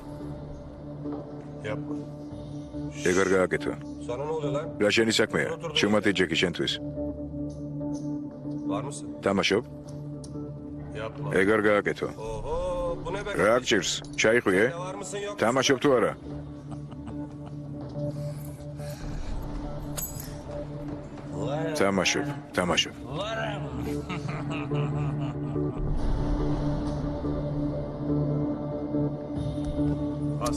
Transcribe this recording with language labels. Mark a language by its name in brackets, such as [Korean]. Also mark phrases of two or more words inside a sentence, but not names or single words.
[Turkish] Yapma. [Georgian] ეგარ გააკეთო. [Turkish] Sonra ne oluyor lan? [Georgian] რა შენი საქმეა? შევმატი ჯეკი შენთვის. [Turkish] Var mısın? [Georgian] თამაშობ? [Turkish] Yapma. [Georgian] ეგარ გააკეთო. [Turkish] Oho bu ne be? [Georgian] რა გჭირს? ჩაიხვიე? [Turkish] Var mısın yok? [Georgian] თამაშობ თუ არა? თამაშობ. [Turkish] As.